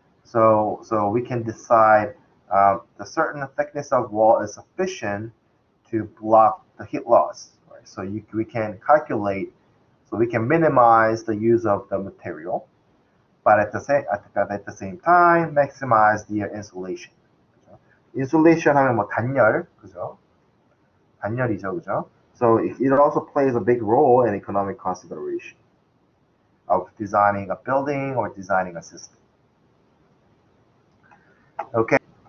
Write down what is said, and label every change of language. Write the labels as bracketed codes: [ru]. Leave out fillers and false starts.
[en] So we can decide the certain thickness of wall is sufficient to block the heat loss. Right? So we can calculate, so we can minimize the use of the material, but at the same time maximize the insulation. [ko] 그죠? 인슐레이션 하면 뭐 단열, 그죠? 단열이죠, 그죠? [en] So it also plays a big role in economic consideration of designing a building or designing a system. Okay.